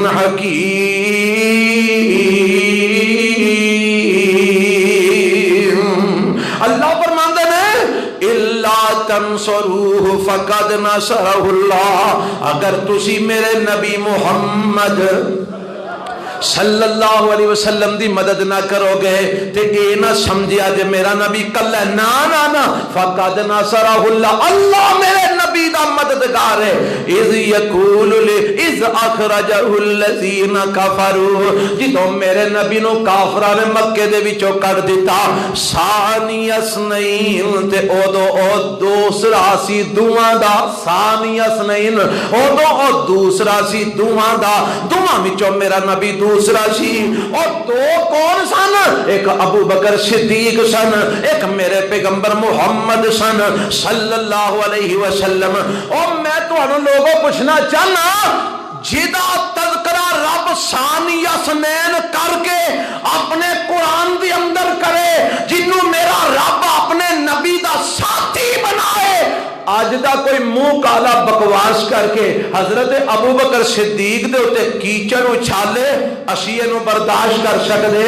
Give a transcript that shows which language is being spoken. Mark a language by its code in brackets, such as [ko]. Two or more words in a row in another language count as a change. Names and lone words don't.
[pa] حكيم اللہ فرماندے نے [ar] الا تنصروه فقد نصره اللہ [pa] اگر تسی میرے نبی محمد صلی اللہ علیہ وسلم دی مدد نہ کرو گے تے اے نہ سمجھیا جے میرا نبی کل ہے نا نا نا [ar] فقد نصرہ اللہ [pa] اللہ میرے نبی دا مددگار ہے [ar] اذ یقول اذ اخرجہ الذین کفروا [pa] جدوں میرے نبی نو کافراں نے مکے دے وچوں کڈ دتا [ar] ثانی اثنین [pa] تے اودوں او دوسرا سی دوواں دا [ar] ثانی اثنین [pa] اودوں او دوسرا سی دوواں دا دوواں وچوں میرا نبی دوسرا سی اور دو کون سن ایک ابو بکر صدیق سن ایک میرے پیغمبر محمد سن صلی اللہ علیہ وسلم اور میں تو انہوں لوگوں پوچھنا چاہنا جدا تذکرہ رب [ar] ثانی اثنین [pa] کر کے اپنے قرآن دے اندر کرے، جنوں میرا رب اپنے نبی دا ساتھی بنائے، اج دا کوئی منہ کالا بکواس کر کے حضرت ابو بکر صدیق دے اوتے کیچڑ اچھالے، اسی اینو برداشت کر سکدے؟